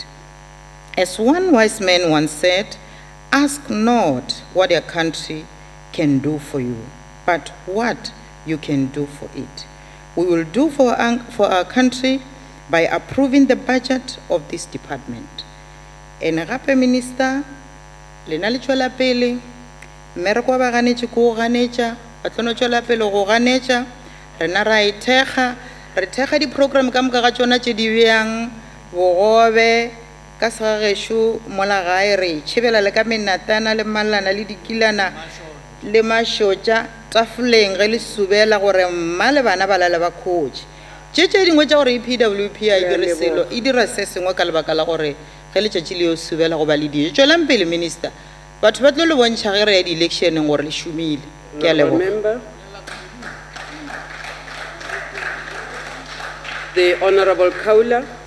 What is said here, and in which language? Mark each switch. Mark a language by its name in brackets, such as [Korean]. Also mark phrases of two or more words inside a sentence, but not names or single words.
[English] As one wise man once said, ask not what your country can do for you, but what you can do for it. We will do for our country by approving the budget of this department. [Northern Sotho] And gape, Minister, lena le tšwela pele, mmereko wa ba ganetše ke go ganetša, ba tlono tšwela pele go ganetša, rena ra ithekga, re thekga di-program ka moka ga tšona tše di bjang, bogobe, ka segagešo mola gae re itšhebela le ka menatana le malana le dikilana le mašotša tafoleng ge le subela gore mma le bana ba lale ba khotše. Tše dingwe tša gore EPWP a dire selo e dira se sengwe ka lebaka la gore ge letšatši le yo subela go ba le dijo. Tšwelang pele, Minister, batho ba tlo le bontšha ge re ya di-electioneng gore le šomile. Ke a leboga. [English] The Honorable Kaula.